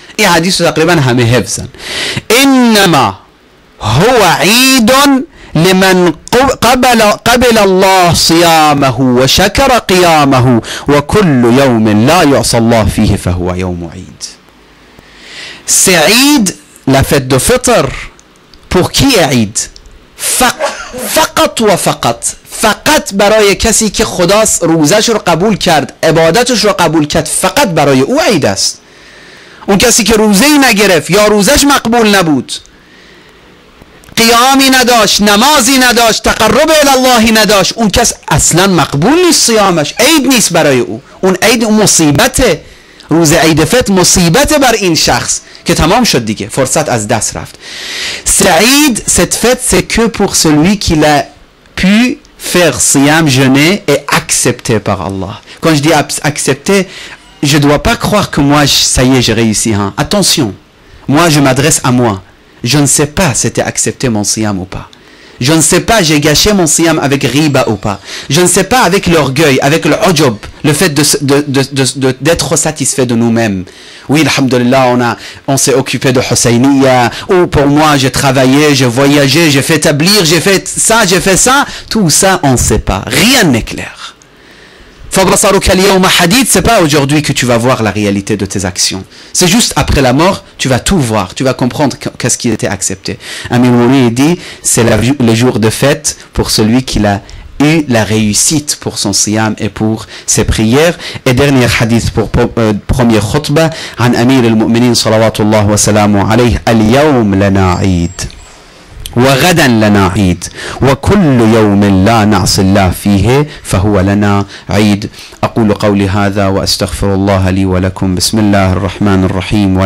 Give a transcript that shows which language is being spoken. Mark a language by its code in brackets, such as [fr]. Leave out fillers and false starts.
[ar] Et hadith [fa] تقريبا همه حفظا. [ar] إنما هو عيد لمن قبل الله صيامه وشكر قيامه وكل يوم لا يعصى الله فيه فهو يوم عيد. [fr] C'est عيد, la fête de fitr. Pour qui est عيد? [fa] فقط و فقط برای کسی که خدا روزش رو قبول کرد، عبادتش رو قبول کرد، فقط برای او عید است. اون کسی که روزه‌ای نگرفت یا روزش مقبول نبود، قیامی نداشت، نمازی نداشت، تقرب الله نداشت، اون کس اصلا مقبول نیست، صیامش عید نیست برای او. اون عید مصیبته، روز عید فطر مصیبت بر این شخص که تمام شد دیگه، فرصت از دست رفت. [fr] Saïd, cette fête, c'est que pour celui qui l'a pu faire siyam, jeûner et accepté par Allah. Quand je dis accepté, je ne dois pas croire que moi, ça y est, j'ai réussi. Hein. Attention, moi je m'adresse à moi. Je ne sais pas si c'était accepté mon siyam ou pas. Je ne sais pas, j'ai gâché mon siyam avec riba ou pas. Je ne sais pas avec l'orgueil, avec le ujub, le fait d'être satisfait de nous-mêmes. Oui, alhamdulillah, on s'est occupé de Husseiniya, ou pour moi, j'ai travaillé, j'ai voyagé, j'ai fait tablir, j'ai fait ça. Tout ça, on ne sait pas. Rien n'est clair. C'est pas aujourd'hui que tu vas voir la réalité de tes actions. C'est juste après la mort, tu vas tout voir, tu vas comprendre qu'est-ce qui était accepté. Amir Mouni dit, c'est le jour de fête pour celui qui a eu la réussite pour son siyam et pour ses prières. Et dernier hadith pour premier khutbah, [ar] عن أمير المؤمنين صلوات الله وسلامه عليه اليوم لنا عيد وغدا لنا عيد وكل يوم لا نعصي الله فيه فهو لنا عيد. أقول قولي هذا وأستغفر الله لي ولكم. بسم الله الرحمن الرحيم.